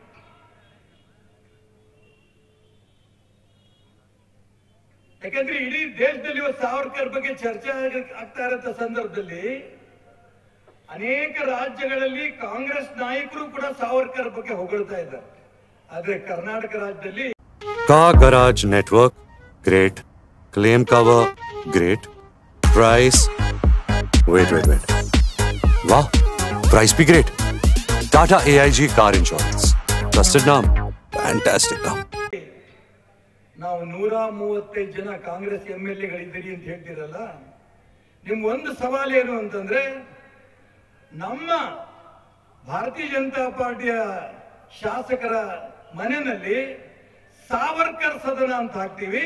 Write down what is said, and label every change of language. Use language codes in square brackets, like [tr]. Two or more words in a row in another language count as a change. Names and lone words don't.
[kn] ಯಾಕಂದ್ರೆ ಇಡೀ ದೇಶದಲ್ಲಿ ಸಾವರ್ಕರ್ ಬಗ್ಗೆ ಚರ್ಚೆ ಆಗ್ತಾ ಇರೋ ಸಂದರ್ಭದಲ್ಲಿ ಅನೇಕ ರಾಜ್ಯಗಳಲ್ಲಿ ಕಾಂಗ್ರೆಸ್ ನಾಯಕರು ಕೂಡ ಸಾವರ್ಕರ್ ಬಗ್ಗೆ ಹೊಗಳ್ತಾ ಇದ್ದಾರೆ. ಆದ್ರೆ ಕರ್ನಾಟಕ ರಾಜ್ಯದಲ್ಲಿ [en] car garage network great, claim cover great, price wait wah, price bhi great. Tata AIG car insurance, trusted naam, fantastic naam. [kn] ನಾವು 135 ಜನ ಕಾಂಗ್ರೆಸ್ MLAಗಳಿದ್ದೀರಿ ಅಂತ ಹೇಳ್ತಿರಲ್ಲ, ನಿಮ್ ಒಂದು ಸವಾಲು ಏನು ಅಂತಂದ್ರೆ, ನಮ್ಮ ಭಾರತೀಯ ಜನತಾ ಪಾರ್ಟಿಯ ಶಾಸಕರ ಮನೆಯಲ್ಲಿ ಸಾವರ್ಕರ್ ಸದನ ಅಂತ ಹಾಕ್ತೀವಿ.